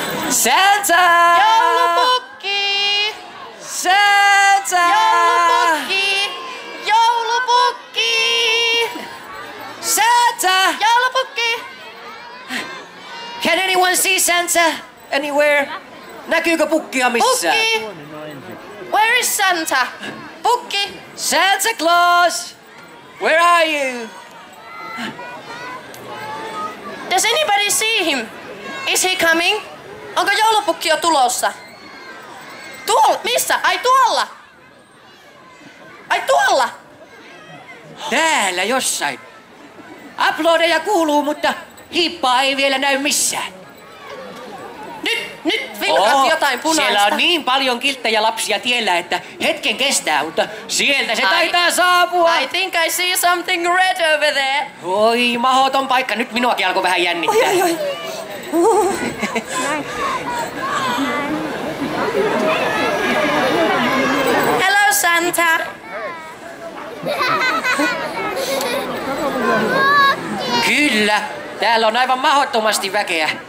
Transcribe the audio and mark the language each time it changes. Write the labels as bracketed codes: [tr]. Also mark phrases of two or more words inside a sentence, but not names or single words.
[en] Santa! [fi] Joulupukki! [en] Santa! [fi] Joulupukki! Joulupukki! [en] Santa! [fi] Joulupukki! [en] Can anyone see Santa anywhere? [fi] Näkyykö pukkia missään? Pukki! [en] Where is Santa? Pukki! Santa Claus! Where are you? Does anybody see him? Is he coming? [fi] Onko joulupukki jo tulossa? Missä? Ai tuolla! Ai tuolla! Täällä jossain. Uploadeja kuuluu, mutta hiippaa ei vielä näy missään. Nyt vilkaat jotain punaista. Siellä on niin paljon kilttejä lapsia tiellä, että hetken kestää, mutta sieltä se taitaa saapua. [en] I think I see something red over there. [fi] Oi, mahoton paikka. Nyt minuakin alkoi vähän jännittää. [en] Oi. Hello, Santa. [fi] Kyllä, täällä on aivan mahdottomasti väkeä.